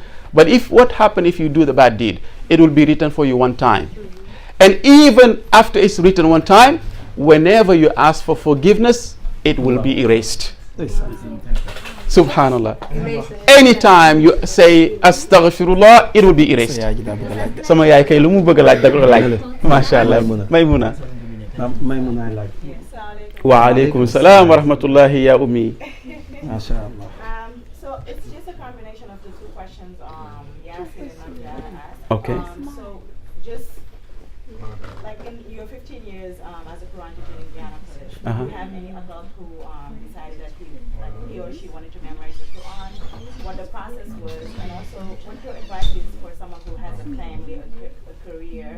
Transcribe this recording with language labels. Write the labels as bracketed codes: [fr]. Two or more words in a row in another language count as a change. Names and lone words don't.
[en] But what happens if you do the bad deed? It will be written for you one time. And even after it's written one time, whenever you ask for forgiveness, it will be erased. Subhanallah. Anytime you say astaghfirullah, it will be erased. [wo] Sama yaay kay lu mu bëgg laaj da ko laaj. [ar] ما شاء الله. Maymuna. [wo] Maymuna laaj. [ar] وعليكم السلام ورحمة الله يا أمي. ما شاء الله. [en] So it's just a combination of the two questions Yasin and Ndiaye asked. Okay. So just like in your 15 years as a Quran teacher in Ghana College, do you have any adult who decided that he or she wanted to memorize the Quran, what the process was, and also what your advice is for someone who has a family, a career?